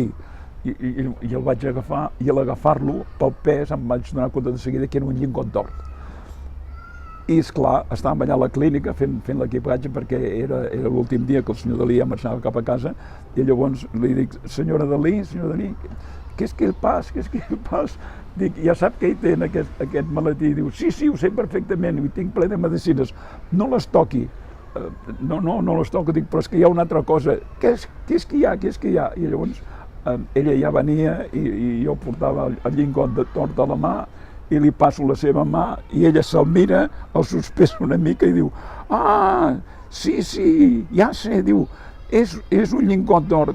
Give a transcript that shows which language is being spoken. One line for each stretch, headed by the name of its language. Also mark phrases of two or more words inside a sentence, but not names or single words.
Catalan: I el vaig agafar, i al agafar-lo pel pes em vaig donar compte de seguida que era un llingot d'or. I esclar, estàvem allà a la clínica fent l'equipatge perquè era l'últim dia que el senyor Dalí ja marxava cap a casa, i llavors li dic: senyora Dalí,
French: qu'est-ce qu'il passe, qu'est-ce qu'il passe?
Catalan: Dic, ja sap que ell té aquest maletí? Diu, sí, ho sé perfectament, ho tinc ple de medicines, no les toqui. No les toco, dic, però és que hi ha una altra cosa. Què és que hi ha? I llavors ella ja venia i jo portava el llingot de tort a la mà i li passo la seva mà i ella se'l mira, el sospesa una mica i diu, sí, ja sé, diu, és un llingot d'or.